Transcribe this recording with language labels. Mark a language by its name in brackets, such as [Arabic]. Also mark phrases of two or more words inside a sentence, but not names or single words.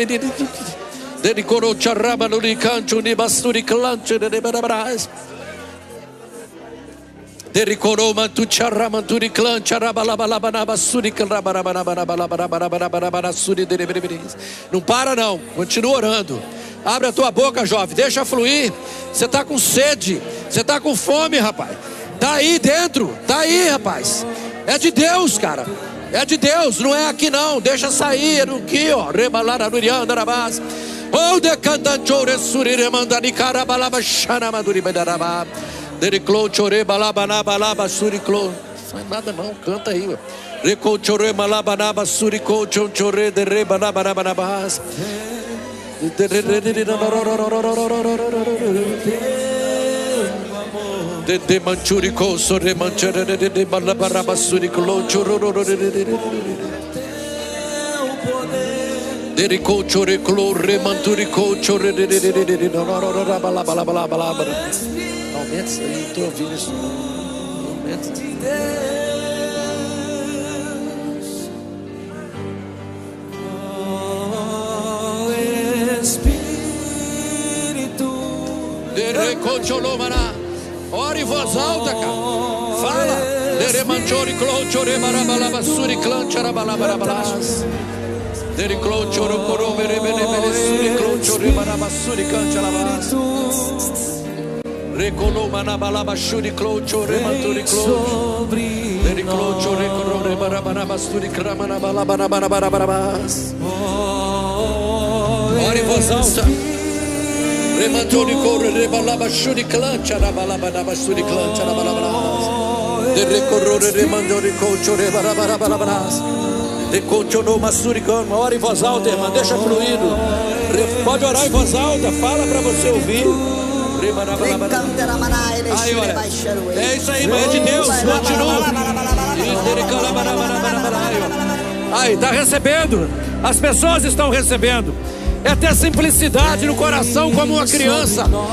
[Portuguese] Não para não, continua orando. Abre a tua boca, jovem, deixa fluir. Você está com sede, você está com fome, rapaz. Está aí dentro, está aí, rapaz. É de Deus, cara. É de Deus, não é aqui não. Deixa sair aqui, ó. Oh, decantantore suri remandani carabalaba xanamaduri bedaraba. Dericlo chore balabanaba suriclo. Não é nada não, canta aí, ó. Reco chore malabanaba surico chore de rebanabanabas. De manchurico sore manchere de balabaraba suriclo choro. Derico chore clo remanturico chore de balabalabalabala. Aumenta isso aí, estou ouvindo isso. Aumenta. Espírito. Ora em voz alta, cara. Fala. Deremanchori clouchore barabalaba suri clanchara balabarabalas. Dericlo choro coro berebele suri clouchore barabasuri canchalabas. Recolo manabalaba shuri clocho remanturi clocho. Dericlocho recorre barabanabasturi cramanabalabanabarabas. Ora em voz alta. Remanturi corre rebalaba shuri clancha rabalabanabasturi clancha rabalabas. Derecorre remandori cocho rebarabarabas. Decocho no masturicão. Ora em voz alta, irmã, deixa fluindo. Pode orar em voz alta, fala para você ouvir. Aí, olha. É isso aí, mas é de Deus. Continua. Aí, está recebendo. As pessoas estão recebendo. É ter simplicidade no coração como uma criança.